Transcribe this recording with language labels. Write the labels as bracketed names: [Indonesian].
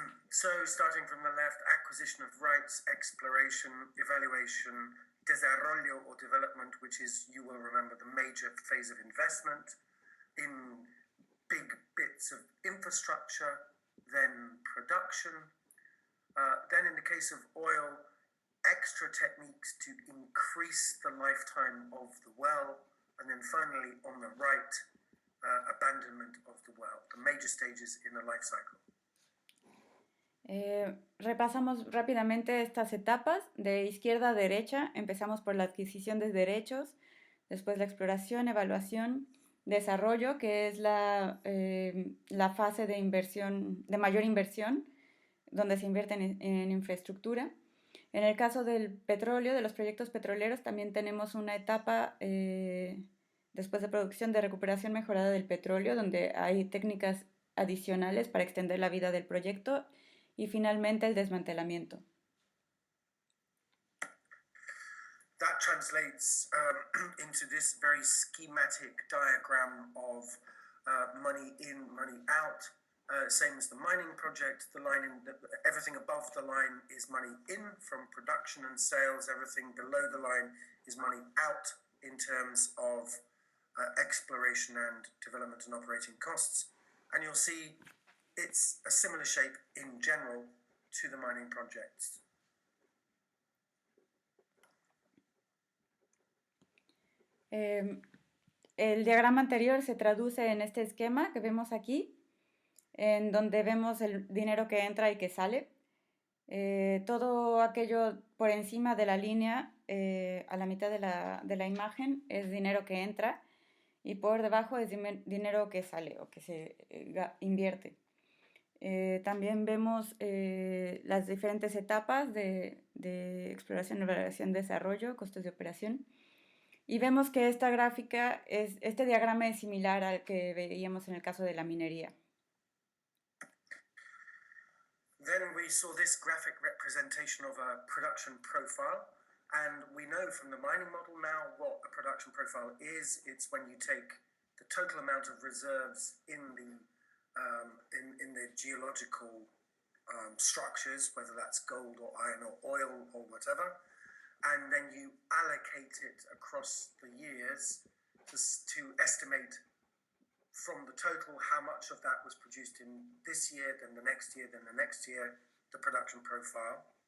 [English] So, starting from the left, acquisition of rights, exploration, evaluation, desarrollo or development, which is, you will remember, the major phase of investment in big bits of infrastructure, then production, then in the case of oil, extra techniques to increase the lifetime of the well, and then finally on the right, abandonment of the well, the major stages in the life cycle. [Spanish] Repasamos rápidamente estas etapas de izquierda a derecha. Empezamos por la adquisición de derechos, después la exploración, evaluación, desarrollo, que es la fase de inversión, de mayor inversión, donde se invierte en infraestructura. En el caso del petróleo, de los proyectos petroleros, también tenemos una etapa después de producción de recuperación mejorada del petróleo, donde hay técnicas adicionales para extender la vida del proyecto y finalmente el desmantelamiento. [English] That translates into this very schematic diagram of money in, money out. Same as the mining project, everything above the line is money in from production and sales. Everything below the line is money out in terms of exploration and development and operating costs. And you'll see it's a similar shape in general to the mining projects. [Spanish] El diagrama anterior se traduce en este esquema que vemos aquí, en donde vemos el dinero que entra y que sale. Todo aquello por encima de la línea, a la mitad de la imagen, es dinero que entra y por debajo es dinero que sale o que se invierte. También vemos las diferentes etapas de exploración, evaluación, desarrollo, costos de operación. Y vemos que esta gráfica, este diagrama es similar al que veíamos en el caso de la minería. [English] Then we saw this graphic representation of a production profile, and we know from the mining model now what a production profile is. It's when you take the total amount of reserves in the geological structures, whether that's gold or iron or oil or whatever, and then you allocate it across the years to estimate from the total how much of that was produced in this year, then the next year, then the next year, the production profile.